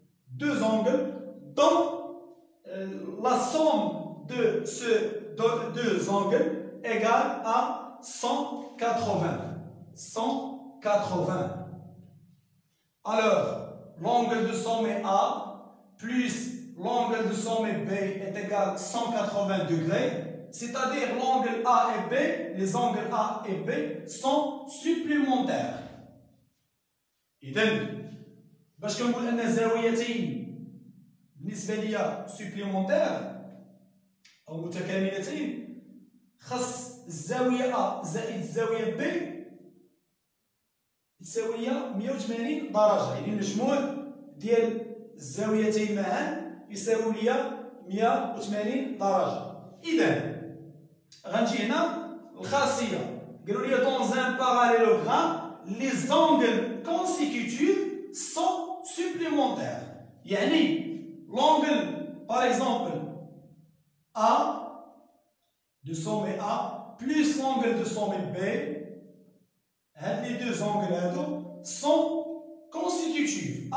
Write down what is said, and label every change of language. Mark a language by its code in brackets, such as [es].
[fr] Deux angles dont la somme de ces deux angles égale à 180. 180. Alors, l'angle de sommet A plus l'angle de sommet B est égal à 180 degrés. C'est-à-dire l'angle A et B, les angles A et B sont supplémentaires. [ar] إذن باش كنقول أن زاويتين بالنسبة لي supplémentaires أو متكاملتين، خاص الزاوية A زائد الزاوية B تساوي 180 درجة، يعني المجموع ديال الزاويتين معا يساوي لي 180 درجة. إذن غنجي هنا الخاصية قالوا لي [fr] dans un parallélogramme les angles consécutifs sont supplémentaires. يعني l'angle par exemple A de sommet A plus l'angle de sommet B, les deux angles sont consécutifs.